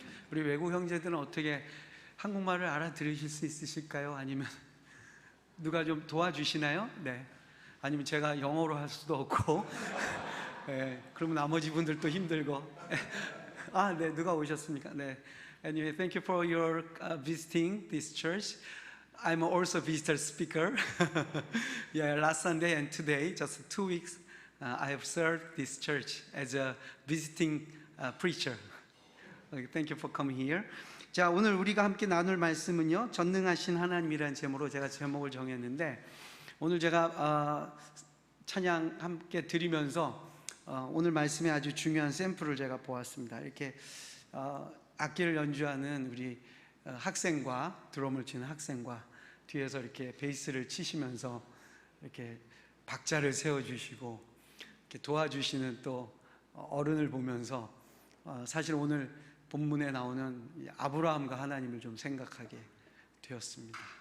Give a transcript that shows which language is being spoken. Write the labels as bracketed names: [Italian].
[Korean] 우리 외국 형제들은 어떻게 한국말을 알아들으실 수 있으실까요? 아니면 누가 좀 도와주시나요? 네. 아니면 제가 영어로 할 수도 없고 네, 그러면 나머지 분들도 힘들고 네, 누가 오셨습니까? 네. [English] Anyway, thank you for your visiting this church. I'm also visitor speaker. Yeah, last Sunday and today, just 2 weeks, I have served this church as a visiting preacher. Thank you for coming here. [Korean] 자, 오늘 우리가 함께 나눌 말씀은요, 전능하신 하나님이라는 제목으로 제가 제목을 정했는데, 오늘 제가 찬양 함께 드리면서 오늘 말씀에 아주 중요한 샘플을 제가 보았습니다. 이렇게 악기를 연주하는 우리 학생과 드럼을 치는 학생과 뒤에서 이렇게 베이스를 치시면서 이렇게 박자를 세워주시고 이렇게 도와주시는 또 어른을 보면서 사실 오늘 본문에 나오는 아브라함과 하나님을 좀 생각하게 되었습니다.